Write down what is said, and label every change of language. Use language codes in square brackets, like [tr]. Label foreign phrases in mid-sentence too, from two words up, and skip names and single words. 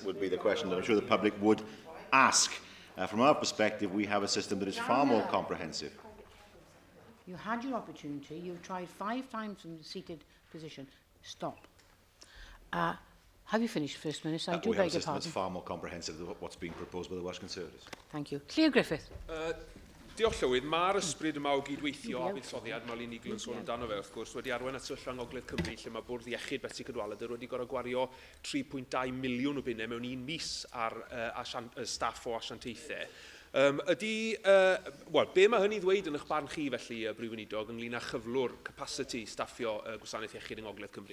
[en] Would be the question that I'm sure the public would ask. From our perspective, we have a system that is far more comprehensive. You had your opportunity. You've tried 5 times from the seated position. Stop. Have you finished, First Minister? I do beg your pardon. We have a system that's far more comprehensive than what's being proposed by the Welsh Conservatives. Thank you. Clear Griffith. [cy] Diolch Llywydd, mae'r ysbryd yma o gydweithio a buddsoddiad mae Nigel yn sôn amdano fe, wrth gwrs, wedi arwain at sefyllfa Ngogledd Cymru lle mae Bwrdd Iechyd Betsi Cadwaladr wedi gorfod gwario 3.2 miliwn o bunnau mewn 1 mis ar staff o asiantaethau. Be mae hynny ddweud yn eich barn chi felly, Brif Weinidog, ynglŷn â chyflwr capacity staffio Gwasanaeth Iechyd yng Ngogledd Cymru?